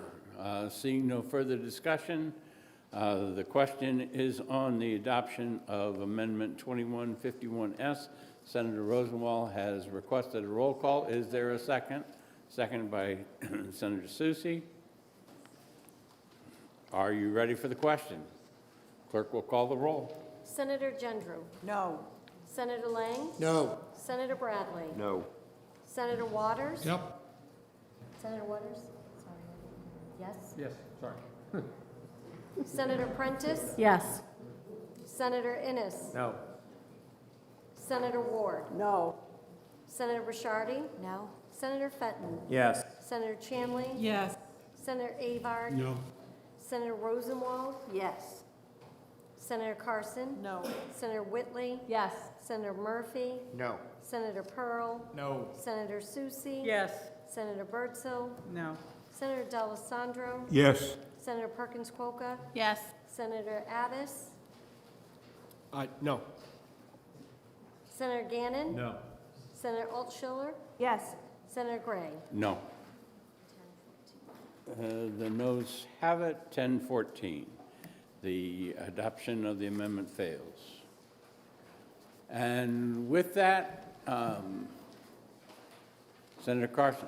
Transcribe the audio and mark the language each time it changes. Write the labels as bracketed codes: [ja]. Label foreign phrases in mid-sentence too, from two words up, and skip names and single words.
[en] Seeing no further discussion, the question is on the adoption of Amendment 2151S. Senator Rosenwald has requested a roll call. Is there a second? Seconded by Senator Susi. Are you ready for the question? Clerk will call the roll. Senator Gendrew? No. Senator Lang? No. Senator Bradley? No. Senator Waters? Yep. Senator Waters? Sorry. Yes? Yes, sorry. Senator Prentice? Yes. Senator Innes? No. Senator Ward? No. Senator Bishardi? No? Senator Fenton? Yes. Senator Chamley? Yes. Senator Avard? No. Senator Rosenwald? Yes. Senator Carson? No. Senator Whitley? Yes. Senator Murphy? No. Senator Pearl? No. Senator Susi? Yes. Senator Birdsell? No. Senator D'Alessandro? Yes. Senator Perkins Quokka? Yes. Senator Addis? No. Senator Gannon? No. Senator Altschiller? Yes. Senator Gray? No. The noes have it, 10-14. The adoption of the amendment fails. And with that, Senator Carson.